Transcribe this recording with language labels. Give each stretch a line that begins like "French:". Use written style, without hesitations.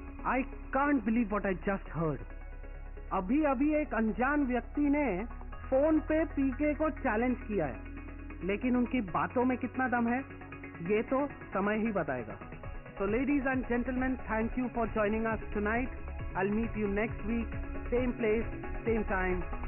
English: I can't believe what I just heard.
Hindi: अभी अभी एक अनजान व्यक्ति ने फोन पे पीके को चैलेंज किया है, लेकिन उनकी बातों में कितना दम है ये तो समय ही बताएगा।
English: So ladies and gentlemen, thank you for joining us tonight. I'll meet you next week, same place, same time.